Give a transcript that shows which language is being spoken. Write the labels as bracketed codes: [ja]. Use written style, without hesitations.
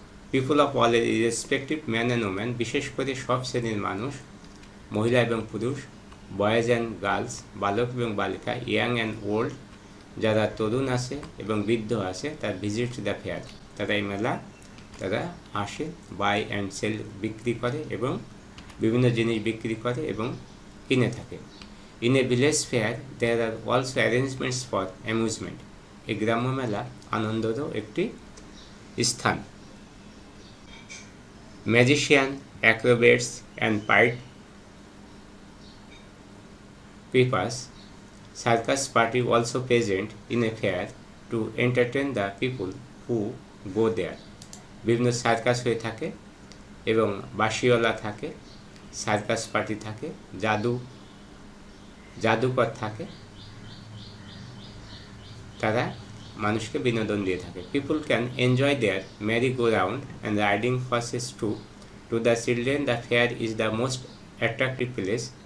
[en] people of all irrespective man and woman, [bn] বিশেষ করে সব শ্রেণীর মানুষ, মহিলা এবং পুরুষ, [en] boys and girls, [bn] বালক এবং বালিকা, [en] young and old, [bn] যারা তরুণ আছে এবং বৃদ্ধ আছে, তার [en] visit the fair, [bn] তারা এই মেলা তারা আসে, [en] buy and sell, [bn] বিক্রি করে এবং বিভিন্ন জিনিস বিক্রি করে এবং কিনে থাকে। [en] in a village fair there are also arrangements for amusement, [bn] এই গ্রাম্য মেলা আনন্দেরও একটি স্থান। [en] Magician, acrobats and pied pipers, circus party also present in a fair to entertain the people who go there. [bn] বিভিন্ন সার্কাস হয়ে থাকে এবং বাঁশিওয়ালা থাকে, সার্কাস পার্টি থাকে, জাদুকর থাকে, তারা মানুষকে বিনোদন দিয়ে থাকে। [en] People can enjoy their merry go round and riding horses to the children the fair is the most attractive place.